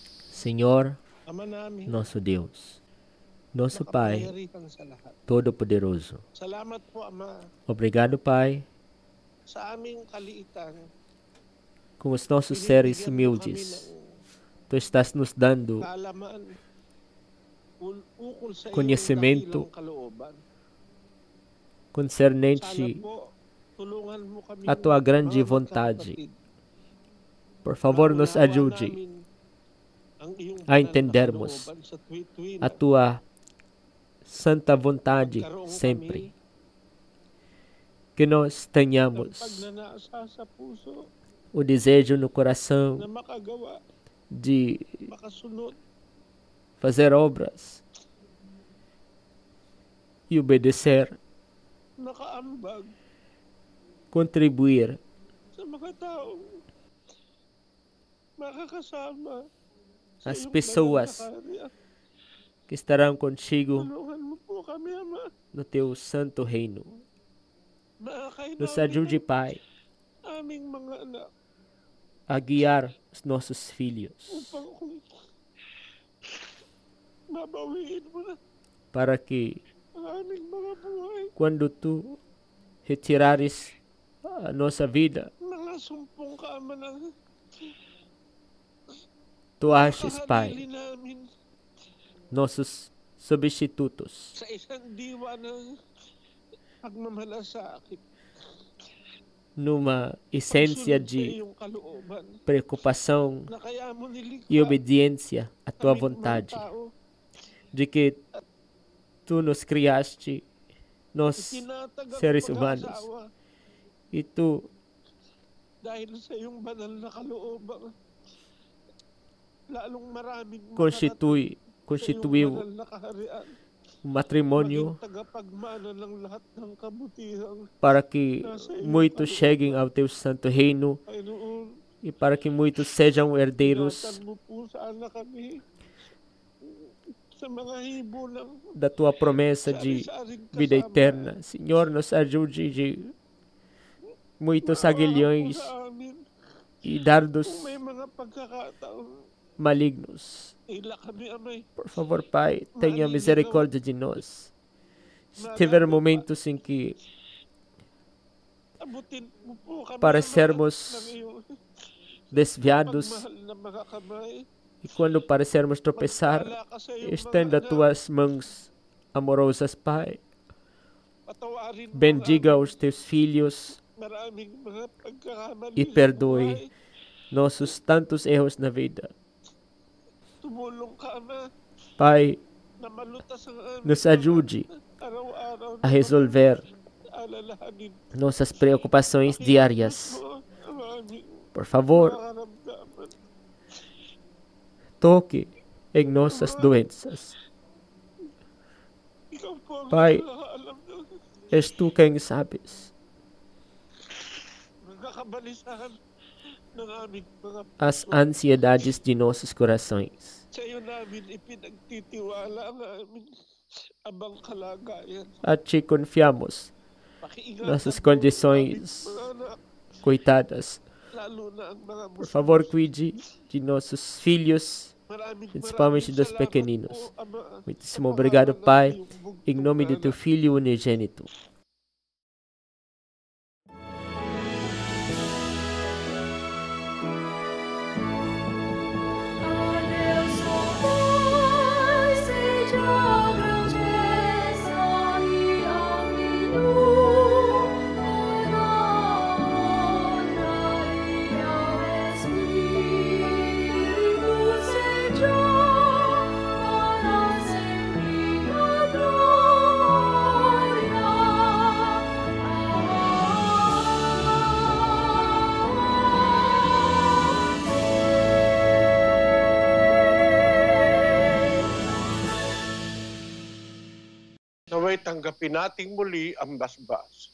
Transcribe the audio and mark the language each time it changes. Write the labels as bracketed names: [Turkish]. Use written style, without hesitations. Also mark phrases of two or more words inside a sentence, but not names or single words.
[Portuguese] Senhor, [Filipino] Ama namin, [Portuguese] nosso Deus, nosso Pai [Filipino] makapangyarihan sa lahat. [Portuguese] Todo-Poderoso. [Filipino] Salamat po, Ama, [Portuguese] Obrigado, Pai, [Filipino] sa aming kaliitan. [Portuguese] com os nossos seres [Filipino] Binibigyan mo kami [Portuguese] humildes. Tu estás nos dando [Filipino] ng kaalaman ukol sa iyong [Portuguese] conhecimento [Filipino] dakilang kalooban. Sana [Portuguese] concernente [Filipino] po, tulungan mo kami [Portuguese] a tua grande vontade. Por favor, nos ajude a entendermos a tua santa vontade sempre. Que nós tenhamos [Filipino] pagnanasa sa puso [Portuguese] o desejo no [Filipino] na [Portuguese] coração [Filipino] makagawa, [Portuguese] de [Filipino] makasunod [Portuguese] fazer obras e obedecer, [Filipino] nakaambag [Portuguese] contribuir [Filipino] sa mga taong makakasama sa [Portuguese] as [Filipino] iyong [Portuguese] pessoas [Filipino] banal na kaharian. [Portuguese] que estarão contigo [Filipino] Tulungan mo po kami, Ama. [Portuguese] no teu santo reino. [Filipino] Maakay [Portuguese] Nos [Filipino] namin [Portuguese] ajude, Pai, [Filipino] ang aming mga anak [Portuguese] a guiar os nossos filhos [Filipino] upang kung mabawiin mo na [Portuguese] para que [Filipino] ang aming mga buhay. [Portuguese] quando tu retirares a nossa vida, [Filipino] Mga sumpong kaama na [Portuguese] tu aches, Pai, [Filipino] kahalili namin [Portuguese] nossos substitutos [Filipino] sa isang diwa ng pagmamalasakit. [Portuguese] numa essência [Filipino] Pagsunod sa [Portuguese] de [Filipino] iyong kalooban [Portuguese] preocupação [Filipino] na kaya mo nilikha [Portuguese] e obediência à tua [Filipino] kaming mga [Portuguese] vontade, [Filipino] tao. [Portuguese] de que tu nos criaste, nós [Filipino] Itinatag ang [Portuguese] seres humanos, [Filipino] pag-aasawa [Portuguese] e tu [Filipino] dahil sa iyong banal na kalooban. Lalong maraming [Portuguese] constituiu [Filipino] banal na kaharian. [Portuguese] um matrimônio [Filipino] Maging tagapagmana ng lahat ng kabutihan. [Portuguese] para que muitos cheguem ao teu santo reino [Filipino] Panginoon, [Portuguese] e para que muitos sejam herdeiros [Filipino] ingatan mo po sana kami sa mga hibo ng [Portuguese] da tua promessa de [Filipino] sari-saring [Portuguese] vida [Filipino] kasama. [Portuguese] eterna. Senhor, nos ajude de muitos [Filipino] Maawa [Portuguese] aguilhões [Filipino] po sa amin. [Portuguese] e dardos [Filipino] Kung may mga pagkakataon, [Portuguese] malignos. [Filipino] ila kami, Amay. [Portuguese] Por favor, Pai, tenha misericórdia de nós. Se tiver momentos em que [Filipino] Abutin mo po kami, [Portuguese] Para [Filipino] Ama, [Portuguese] sermos [Filipino] ng iyong [Portuguese] desviados [Filipino] pagmahal na mga kamay. [Portuguese] e quando parecermos tropeçar, [Filipino] Magpala ka sa iyong [Portuguese] estenda [Filipino] mga anak. [Portuguese] tuas mãos amorosas, Pai. [Filipino] Patawarin mo [Portuguese] Bendiga [Filipino] ang [Portuguese] os teus filhos [Filipino] maraming mga pagkakamali [Portuguese] e [Filipino] sa [Portuguese] perdoe [Filipino] buhay. [Portuguese] nossos tantos erros na vida. [Filipino] Tumulong ka, Ama, [Portuguese] Pai, [Filipino] na malutas ang aming [Portuguese] nos [Filipino] mga [Portuguese] ajude [Filipino] araw-araw [Portuguese] a resolver [Filipino] alalahanin. [Portuguese] nossas preocupações diárias. [Filipino] Mo ang aming [Portuguese] Por favor, [Filipino] nararamdaman. [Portuguese] toque em nossas doenças. [Filipino] Ikaw po ang [Portuguese] Pai, [Filipino] nakakaalam ng [Portuguese] és tu quem sabes [Filipino] mga kabalisahan ng aming mga [Portuguese] as ansiedades de nossos corações. [Filipino] sa iyo namin ipinagtitiwala ang aming abang kalagayan. [Portuguese] A ti confiamos [Filipino] Pakiingatan [Portuguese] nossas [Filipino] mo ang [Portuguese] condições [Filipino] aming mga anak, [Portuguese] coitadas. [Filipino] lalo na ang mga [Portuguese] Por favor, cuide de nossos filhos, [Filipino] Maraming [Portuguese] principalmente dos [Filipino] salamat [Portuguese] pequeninos. [Filipino] po, Ama, [Portuguese] Muitíssimo [Filipino] sa [Portuguese] obrigado, [Filipino] pangalan ng [Portuguese] Pai, [Filipino] iyong bugtong [Portuguese] em nome de [Filipino] na [Portuguese] teu [Filipino] anak. [Portuguese] Filho unigênito. Adeus, ó Pai, seja a grandeza e a finura, honra e ao Espírito seja para sempre a glória. [Filipino] Naway tanggapin nating muli ang basbas.